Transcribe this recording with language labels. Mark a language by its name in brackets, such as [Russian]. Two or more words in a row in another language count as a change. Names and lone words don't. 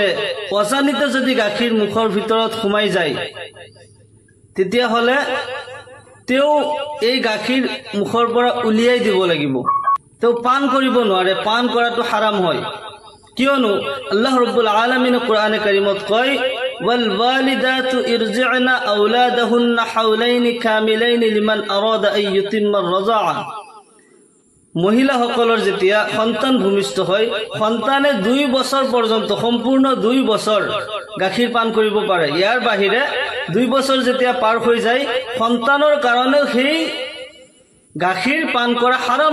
[Assamese] অজানিতে যদি গাখীৰ মুখৰ ভিতৰত সোমাই যায় তেতিয়া হলে তেও এই গাখীৰ মুখৰ পৰা উলিয়াই দিব লাগিব তেও পান কৰিব নোৱাৰে পান কৰাটো হাৰাম হয় কিয়নো আল্লাহ ৰাব্বুল আলামিন কোরআনে কারিমত কয় ওয়াল [Arabic] والوالدات يرضعن أولادهن حولين كاملين لمن أراد أن يتم الرضاعة [Assamese] মহিলা সকলৰ যেতিয়া সন্তান ভূমিষ্ঠ হয় সন্তানে 2 বছৰ পৰ্যন্ত সম্পূৰ্ণ 2 বছৰ গাখীৰ পান কৰিব পাৰে ইয়াৰ বাহিৰে 2 বছৰ যেতিয়া পাৰ হৈ যায় সন্তানৰ কাৰণে সেই গাখীৰ পান কৰা হাৰাম